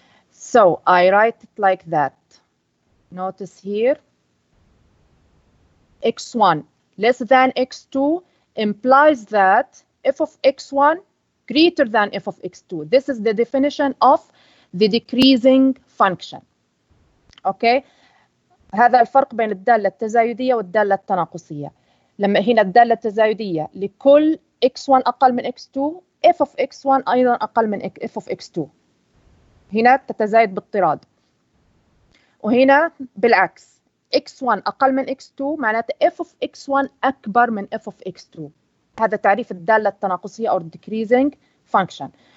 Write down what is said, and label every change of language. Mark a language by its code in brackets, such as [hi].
[en] So I write it like that. Notice here, x1 less than x2 implies that f of x1 greater than f of x2. This is the definition of the decreasing function. [ar] Okay, هذا الفرق بين الدالة التزايدية والدالة التناقصية. لما هنا الدالة التزايدية لكل x1 أقل من x2 [en] f of x1 [ar] أيضا أقل من [en] f of x2. [ar] هنا تتزايد باضطراد. وهنا بالعكس، x1 أقل من x2 معناته f of x1 أكبر من f of x2. هذا تعريف الدالة التناقصية أو [en] decreasing function.